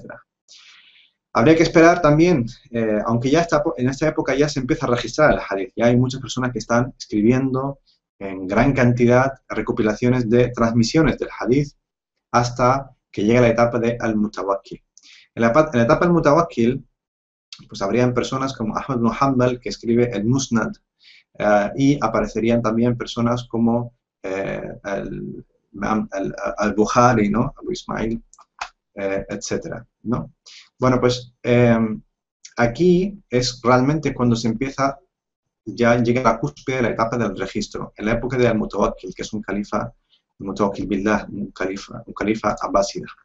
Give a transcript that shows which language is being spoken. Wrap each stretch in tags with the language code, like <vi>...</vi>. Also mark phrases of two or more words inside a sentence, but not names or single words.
<es>Habría que esperar también, aunque ya en esta época ya se empieza a registrar el hadith, ya hay muchas personas que están escribiendo en gran cantidad recopilaciones de transmisiones del hadith hasta que llega la etapa de Al-Mutawakkil. En la etapa Al-Mutawakkil pues habrían personas como Ahmad ibn Hanbal, que escribe el Musnad, y aparecerían también personas como al-Bukhari, ¿no? Abu Ismail, etcétera, ¿no? Bueno, pues aquí es realmente cuando se empieza, ya llega a la cúspide de la etapa del registro, en la época de Al-Mutawakkil, que es un califa Mutawakkil Billah, un califa abbásida.</es>